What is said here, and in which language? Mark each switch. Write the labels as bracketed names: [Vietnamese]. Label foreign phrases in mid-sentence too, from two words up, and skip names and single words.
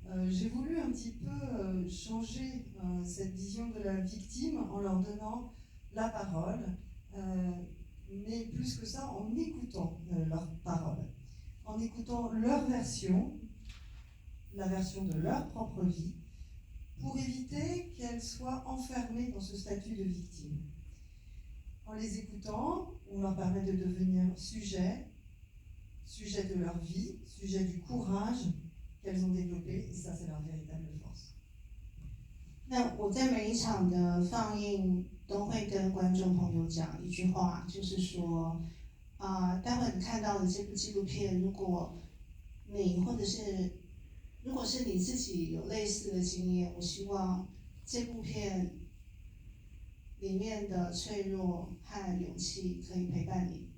[French] J'ai voulu un petit peu changer cette vision de la victime en leur donnant la parole, mais plus que ça, en écoutant leurs paroles, en écoutant leur version, la version de leur propre vie, pour éviter qu'elles soient enfermées dans ce statut de victime. En les écoutant, on leur permet de devenir sujet de leur vie, sujet du courage qu'elles ont développé, et ça, c'est leur véritable force. [Chinese] 那我在每一场的放映都会跟观众朋友讲一句话，就是说，待会你看到的这部纪录片，如果是你自己有类似的经验，我希望这部片里面的脆弱和勇气可以陪伴你。